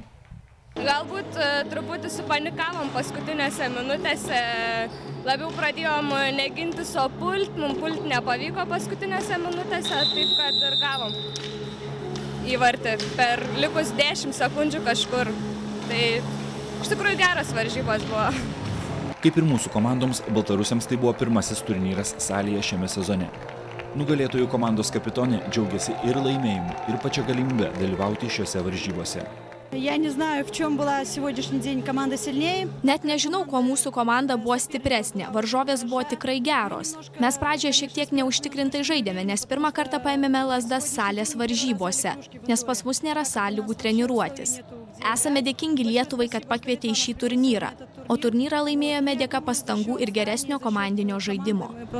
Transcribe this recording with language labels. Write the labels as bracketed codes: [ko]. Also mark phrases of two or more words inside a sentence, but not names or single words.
[lt] Galbūt truputį supanikavom paskutinėse minutėse, labiau pradėjom negintis, o mums pult nepavyko paskutinėse minutėse, taip kad ir gavom įvartį per likus 10 sekundžių kažkur. Tai iš tikrųjų geras varžybos buvo. Kaip ir mūsų komandoms, baltarusiams tai buvo pirmasis turnyras salėje šiame sezone. Nugalėtojų komandos kapitonė džiaugiasi ir laimėjimu, ir pačia galimybę dalyvauti šiuose varžybose. [ru] Я не знаю, в чем была сегодняшний день команда сильнее. [lt] Net nežinau, kuo mūsų komanda buvo stipresnė. Varžovės buvo tikrai geros. Mes pradžioje šiek tiek neužtikrintai žaidėme, nes pirmą kartą paėmėme lazdas salės varžybose, nes pas mus nėra sąlygų treniruotis. Esame dėkingi Lietuvai, kad pakvietė į šį turnyrą, o turnyrą laimėjome dėka pastangų ir geresnio komandinio žaidimo.